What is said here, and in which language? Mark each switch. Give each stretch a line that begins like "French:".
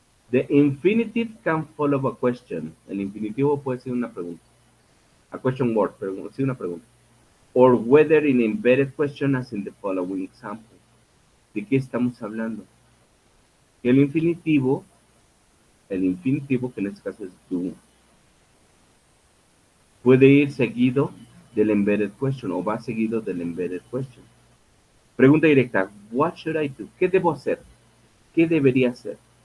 English: The infinitive can follow a question.
Spanish: El infinitivo puede ser una pregunta.
English: A question word,
Spanish: pero sí una pregunta.
English: Or whether in embedded question as in the following example.
Spanish: ¿De qué estamos hablando? El infinitivo, que en este caso es do, puede ir seguido del embedded question o va seguido del embedded question. Pregunta directa,
English: what should I do?
Spanish: ¿Qué debo hacer? ¿Qué debería hacer?